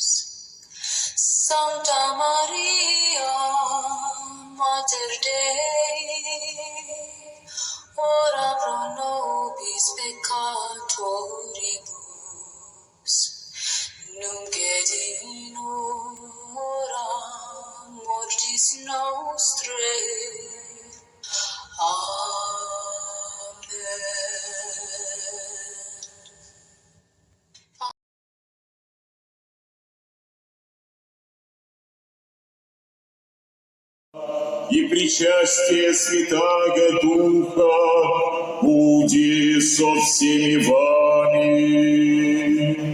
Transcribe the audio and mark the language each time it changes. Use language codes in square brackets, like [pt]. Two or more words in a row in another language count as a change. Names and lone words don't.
[la] Sancta Maria, Mater Dei, ora pro nobis peccatoribus, nunc et in hora mortis nostrae. Amen. [cu] И причастие Святаго Духа буди со всеми вами.